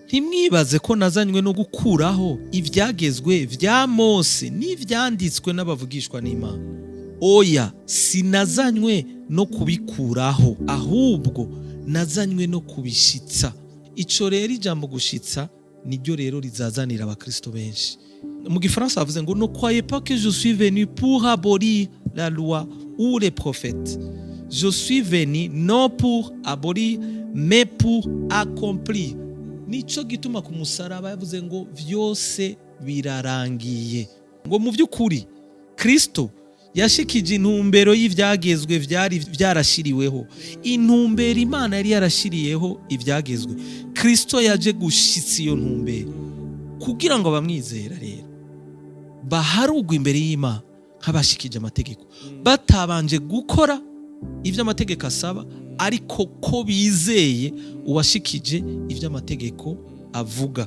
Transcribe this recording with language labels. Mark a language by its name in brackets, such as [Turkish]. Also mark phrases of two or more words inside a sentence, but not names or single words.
[Rundi] ntimwibaze ko nazanywe no gukuraho ivyagezwe vya Mose n'ivyanditswe n'abavugishwa n'Imana. Oya, sinazanywe no kubikuraho, ahubwo nazanywe no kubishitsa. Ico rero ijambo gushitsa niryo rero rizazanira abakristo benshi. Mu gifaransa bavuze ngo [French] ne croyez pas que je suis venu pour abolir la loi ou les prophètes. Je suis venu non pour abolir mais pour accomplir. [Rundi] Nico gituma ku musaraba yavuze ngo vyose birarangiye. Ngo mu by'ukuri Kristo yashikije intumbero y'ivyagezwe vyari vyarashiriweho. Intumbero Imana yari yarashiriyeho ivyagezwe. Kristo yaje gushitsa iyo ntumbero kugira ngo bamwizera rero baharugwa imbere y'Imana nk'abashikije amategeko, batabanje gukora ivyo amategeko asaba, ariko ko bizeye uwashikije ivyo amategeko avuga.